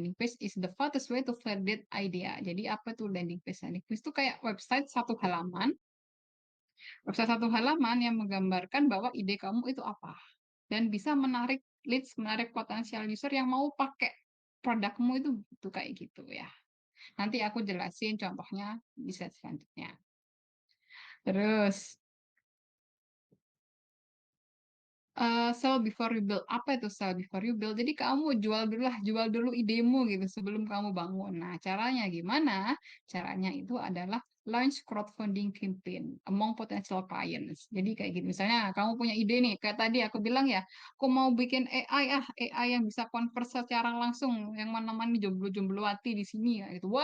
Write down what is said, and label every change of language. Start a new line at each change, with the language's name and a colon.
English: Landing page is the fastest way to validate idea.
Indonesian: Jadi apa tuh landing page? Landing page itu kayak website satu halaman yang menggambarkan bahwa ide kamu itu apa. Dan bisa menarik leads, menarik potensial user yang mau pakai produkmu itu kayak gitu ya. Nanti aku jelasin contohnya di slide selanjutnya. Terus
English: sell before you build.
Indonesian: Apa itu
English: sell before you build?
Indonesian: Jadi kamu jual dulu idemu gitu sebelum kamu bangun. Nah, caranya gimana? Caranya itu adalah
English: launch crowdfunding campaign among potential clients.
Indonesian: Jadi kayak gitu. Misalnya kamu punya ide nih, kayak tadi aku bilang ya, aku mau bikin AI yang bisa converse secara langsung, yang mana-mana jomblo-jombloati di sini ya gitu.